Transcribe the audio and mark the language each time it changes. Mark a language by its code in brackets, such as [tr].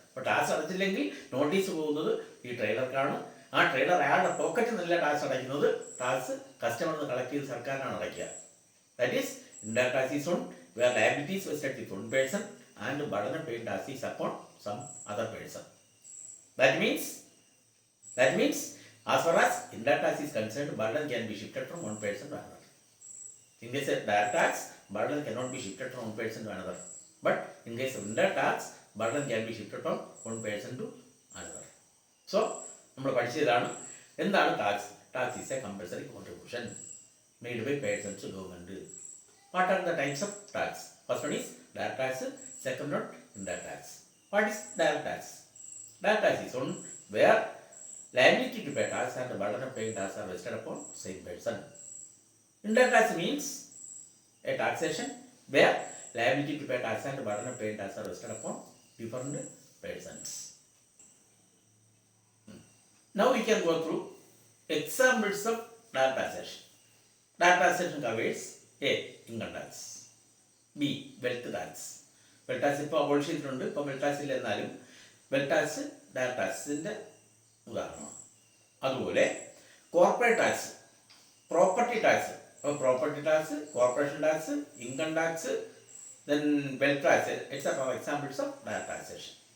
[ml] അപ്പോൾ tax അടച്ചില്ലെങ്കിൽ notice പോകുന്നത് ഈ ട്രേഡർക്കാണ്. ആ ട്രേഡർ അയാളുടെ പോക്കറ്റിൽ നിന്നല്ല ടാക്സ് അടയ്ക്കുന്നത്, ടാക്സ് കസ്റ്റമറിൽ നിന്ന് കളക്ട് ചെയ്ത് സർക്കാരിനാണ് അടയ്ക്കുക. [en] That is indirect tax is on where liability is vested with one person and burden of paying tax is upon some other person. That means as far as indirect tax is concerned, burden can be shifted from one person to another. In case of direct tax, burden cannot be shifted from one person to another. But in case of indirect tax, burden can be shifted from one person to another. So, [ml] നമ്മൾ പഠിച്ചതാണ് എന്താണ് tax. [en] Tax is a compulsory contribution made by persons to government. What are the types of tax? First one is direct tax, second one indirect tax. What is direct tax? Direct tax is on where liability to pay tax and the burden of paying tax are vested upon same person. Indirect tax means a taxation where liability to pay tax and the burden of paying tax are vested upon different persons. Now we can go through examples of direct taxation. Direct taxation covers A. Income tax, B. Wealth tax. [ml] Wealth tax ഇപ്പോൾ abolish ചെയ്തിട്ടുണ്ട്. ഇപ്പോൾ wealth tax ഇല്ല, എന്നാലും wealth tax direct ടാക്സിൻ്റെ ഉദാഹരണമാണ്. അതുപോലെ corporate tax, property tax. [en] അപ്പോൾ property tax, corporation tax, income tax, then wealth tax et cetera examples of direct taxation.